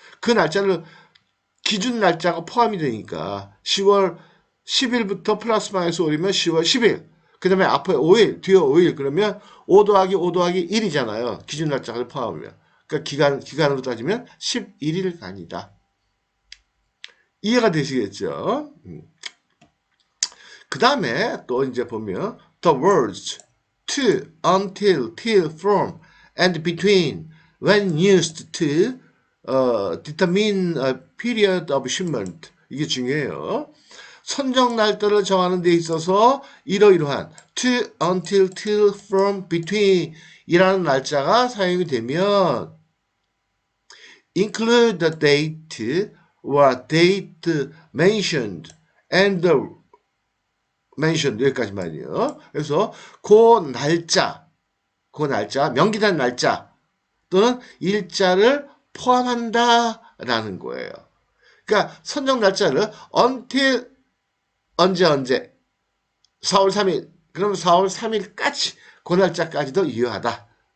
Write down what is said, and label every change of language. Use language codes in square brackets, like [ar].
[ko] 그 날짜를 기준 날짜가 포함이 되니까 10월 10일부터 플러스 마이너스 5일이면 10월 10일. 그 다음에 앞에 5일, 뒤에 5일. 그러면 5 더하기 5 더하기 1이잖아요. 기준 날짜를 포함하면. 그러니까 기간으로 따지면 11일간이다. 이해가 되시겠죠? 그 다음에 또 이제 보면 [en] the words to, until, till, from, and between when used to determine a period of shipment. [ko] 이게 중요해요. 선적 날짜를 정하는 데 있어서 이러이러한 [en] to, until, till, from, between [ko] 이라는 날짜가 사용이 되면 [en] include the date or date mentioned and the mentioned [ko] 여기까지만이요. 그래서 그 날짜, 명기된 날짜 또는 일자를 포함한다라는 거예요. 그러니까 선정 날짜를 until 언제 4월 3일 그러면 4월 3일까지 그 날짜까지도 유효하다.